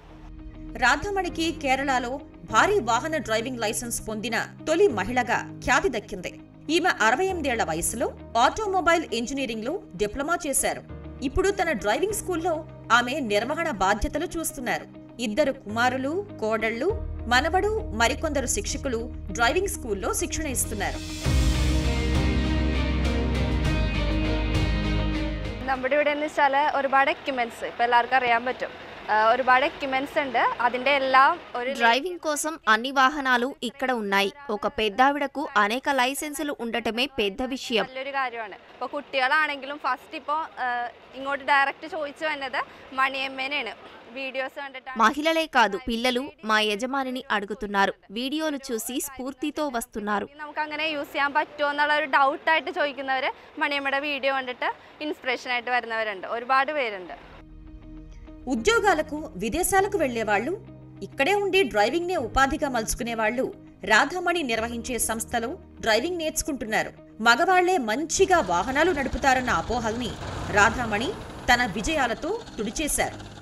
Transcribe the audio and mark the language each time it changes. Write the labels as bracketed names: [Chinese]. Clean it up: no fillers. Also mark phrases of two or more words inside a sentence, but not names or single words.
[Telugu] రాధామణికి కేరళలో భారీ వాహన డ్రైవింగ్ లైసెన్స్ పొందిన తొలి మహిళగా ఖ్యాతి దక్కింది. ఈమె 68 ఏళ్ల వయసులో [English] automobile engineering [Telugu] లో డిప్లొమా చేశారు. ఇప్పుడు తన [English] driving school [Telugu] ఆమె నిర్వహణ బాధ్యతలు చూస్తున్నారు. 2 కుమారులు, కోడళ్లు, మనవడు, మరికొందరు శిక్షకులు [English] driving school [Telugu] శిక్షణ ఇస్తున్నారు. [Malayalam] നമ്മുടെ ഇവിടെ എന്ന് വെച്ചാൽ ഒരുപാട് എക്യുപ്മെന്റ്സ് ഇപ്പം എല്ലാവർക്കും അറിയാൻ പറ്റും. ഒരുപാട് ఎక్విప్మెంట్స్ ഉണ്ട്. അതിന്റെ എല്ലാം ഒരു [Telugu] డ్రైవింగ్ కోసం అన్ని వాహనాలు ఇక్కడ ఉన్నాయి. ఒక పెద్దావిడకు అనేక లైసెన్సులు ఉండటమే పెద్ద విషయం. [Malayalam] നല്ലൊരു കാര്യമാണ്. ഇപ്പോൾ കുട്ടികളാണെങ്കിലും ഫസ്റ്റ് ഇപ്പോൾ ഇങ്ങോട്ട് ഡയറക്റ്റ് ചോദിച്ചു വന്നത് മണിയമ്മേനെയാണ്. వీడియోస్ కണ്ടിട്ടാണ്. [Telugu] మహిళలే కాదు, పిల్లలు మా యజమానిని అడుగుతున్నారు. వీడియోలు చూసి స్ఫూర్తితో వస్తున్నారు. [Malayalam] നമുക്ക് അങ്ങനെ യൂസ് ചെയ്യാൻ പറ്റുമോ എന്നുള്ള ഒരു ഡൗട്ടായിട്ട് ചോദിക്കുന്നവർ മണിയമ്മയുടെ വീഡിയോ കണ്ടിട്ട് ഇൻസ്പിറേഷൻ ആയിട്ട് വരുന്നവരുണ്ട്. ഒരുപാട് പേരുണ്ട്. [Telugu] ఉద్యోగాలకు విదేశాలకు వెళ్లేవాళ్లు, ఇక్కడే ఉండి డ్రైవింగ్ నే ఉపాధిగా మలుచుకునేవాళ్లు రాధామణి నిర్వహించే సంస్థలో డ్రైవింగ్ నేర్చుకుంటున్నారు. మగవాళ్లే మంచిగా వాహనాలు నడుపుతారన్న అపోహల్ని రాధామణి తన విజయాలతో తుడిచేశారు.